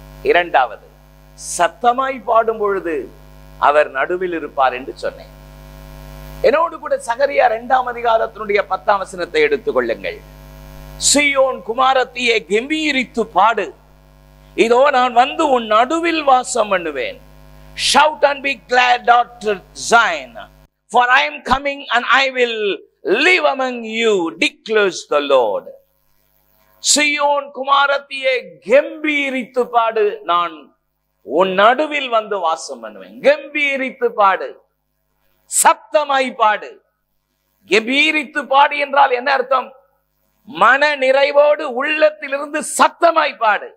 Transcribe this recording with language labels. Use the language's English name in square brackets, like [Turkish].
[Tamil] இரண்டாவது, சத்தமாய் பாடும் பொழுது அவர் நடுவில் இருப்பார் என்று சொன்னேன். என்னோடு கூட சகரியா 2ஆம் அதிகாரத்தினுடைய 10ஆம் வசனத்தை எடுத்துக் கொள்ளுங்கள். சீயோன் குமாரத்தியே, கம்பீரித்து பாடு, இதோ நான் வந்து உன் நடுவில் வாசம் பண்ணுவேன். [English] Shout and be glad, daughter Zion, for I am coming and I will live among you, declares the Lord. [Tamil] சீயோன் குமாரத்தியே, கம்பீரித்து பாடு, நான் உன் நடுவில் வந்து வாசம் பண்ணுவேன். கம்பீரித்து பாடு, சத்தமாய் பாடு. கம்பீரித்து பாடு என்றால் என்ன அர்த்தம்? மன நிறைவோடு உள்ளத்திலிருந்து சத்தமாய் பாடு.